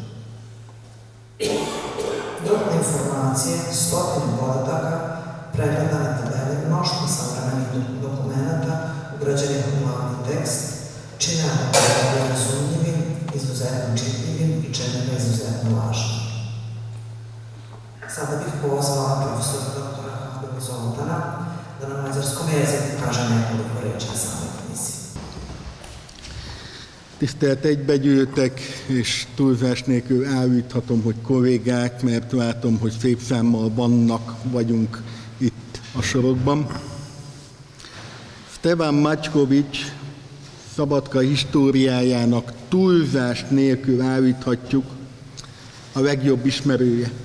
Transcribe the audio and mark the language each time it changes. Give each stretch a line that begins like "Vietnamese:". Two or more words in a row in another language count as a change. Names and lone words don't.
Serbian: Dodatne informacije, stotine podataka, pregledane tabele, mnoštvo savremenih dokumenta, ugrađenih u glavni tekst, čine ga razumljivim, izuzetno čitljivim i čine ga izuzetno važnim. Sada bih pozvala profesora doktora Habera Zoltana da na mađarskom jeziku kaže nekoliko reči o samoj knjizi.
Hungarian: Tisztelt egybegyűltek, és túlzás nélkül állíthatom, hogy kollégák, mert látom, hogy szép számmal vagyunk itt a sorokban. Stevan Mačković Szabadka históriájának túlzás nélkül állíthatjuk a legjobb ismerője.